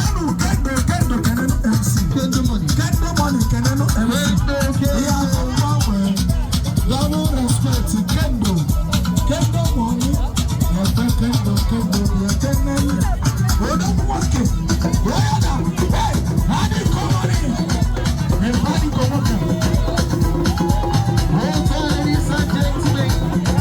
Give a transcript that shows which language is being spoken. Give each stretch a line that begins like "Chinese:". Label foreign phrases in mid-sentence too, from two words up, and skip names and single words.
English: Kendo, Kendo, Kendo M C. Kendo Money. Kendo Money, Kendo M C. Kendo, Kendo. Yeah, Kendo. Double respect, Kendo. Kendo Money. Yeah, Kendo, Kendo, yeah, Kendo. Odogu Wake. Where are you? Hey, Adi Komoni. Hey, Adi Komoni. Ladies and gentlemen.